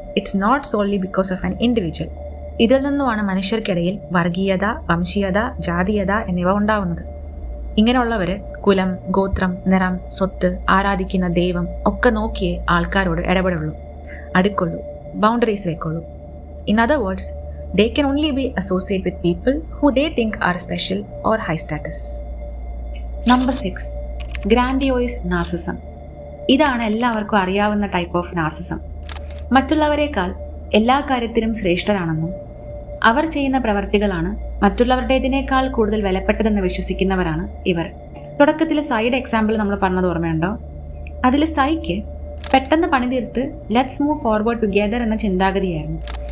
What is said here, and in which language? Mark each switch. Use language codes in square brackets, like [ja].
[en] It's not solely because of an individual. [ml] ഇതിൽ നിന്നുമാണ് മനുഷ്യർക്കിടയിൽ വർഗീയത, വംശീയത, ജാതീയത എന്നിവ ഉണ്ടാവുന്നത്. ഇങ്ങനെയുള്ളവർ കുലം, ഗോത്രം, നിറം, സ്വത്ത്, ആരാധിക്കുന്ന ദൈവം ഒക്കെ നോക്കിയേ ആൾക്കാരോട് ഇടപെടുള്ളൂ, അടുക്കുള്ളൂ, boundaries വെക്കുള്ളൂ. [en] In other words, They can only be associated with people who they think are special or high status. Number 6. Grandiose narcissism. [ml] ഇതാണ് എല്ലാവർക്കും അറിയാവുന്ന ടൈപ്പ് ഓഫ് നാർസിസം. മറ്റുള്ളവരെക്കാൾ എല്ലാ കാര്യത്തിലും ശ്രേഷ്ഠരാണെന്നും അവർ ചെയ്യുന്ന പ്രവർത്തികളാണ് മറ്റുള്ളവരുടേതിനേക്കാൾ കൂടുതൽ വിലപ്പെട്ടതെന്ന് വിശ്വസിക്കുന്നവരാണ് ഇവർ. തുടക്കത്തിൽ സൈഡ് എക്സാമ്പിൾ നമ്മൾ പറഞ്ഞത് ഓർമ്മയുണ്ടോ? അതിൽ സൈക്ക് പെട്ടെന്ന് പണി തീർത്ത് [en] let's move forward together [ml] എന്ന ചിന്താഗതിയായിരുന്നു.